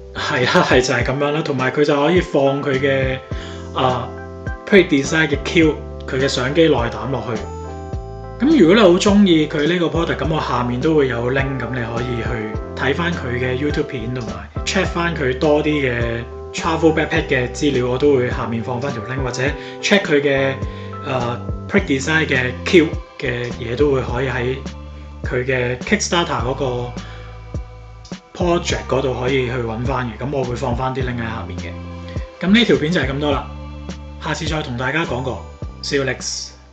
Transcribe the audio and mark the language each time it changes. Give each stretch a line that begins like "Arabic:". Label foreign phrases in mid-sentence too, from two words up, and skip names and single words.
Cantonese: 係啦，係就係咁樣啦，同埋佢就可以放佢嘅Pre Design 嘅 Q， 佢嘅相機內膽落去。咁如果你好中意佢呢個 product，咁我下面都會有 link， 咁你可以去睇翻佢嘅 YouTube 片，同埋 check 翻佢多啲嘅
English: travel backpack
Cantonese: 嘅資料，我都會下面放翻條 link， 或者 check 佢嘅Pre Design 嘅 Q 嘅嘢都會可以喺佢嘅 Kickstarter 嗰個 project 嗰度可以去揾翻嘅，咁我會放翻啲 link 喺下面嘅。咁呢條片就係咁多啦，下次再同大家講過。
English: See you next。